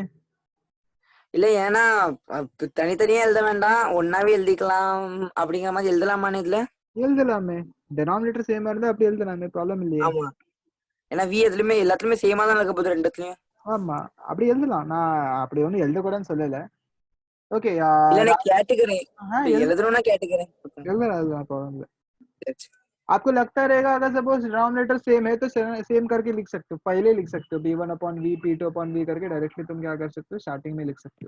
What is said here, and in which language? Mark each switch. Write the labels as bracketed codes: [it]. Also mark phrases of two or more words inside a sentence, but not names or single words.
[ta] இல்ல ஏன்னா தனித்தனியா எழுத வேண்டாம், ஒன்னாவே எழுதிக்கலாம் அப்படிங்கிற மாதிரி எழுதலாமான்னு இதுல? எழுதலாமே, டெனாமினேட்டர் சேமா இருந்தா அப்படி எழுதலாமே, ப்ராப்ளம் இல்லையே. ஆமா, ஏன்னா V எதுலயுமே எல்லாத்துலயுமே சேமா தான் இருக்க போகுது ரெண்டுத்துலயும். ஆமா அப்படி எழுதலாம், நான் அப்படி ஒன்றும் எழுதக்கூடாதுன்னு சொல்லல. ஓகே இல்ல நான் கேட்டுக்கிறேன், எழுதலாம் எழுதணும்னா கேட்டுக்கிறேன். प्रॉब्लम இல்லை. [hi] आपको लगता रहेगा अगर [en] suppose denominator same [hi] है तो सेम करके लिख सकते हो, पहले लिख सकते हो [en] b1 upon v p2 upon v [hi] करके डायरेक्टली तुम क्या कर सकते हो, स्टार्टिंग में लिख सकते हो.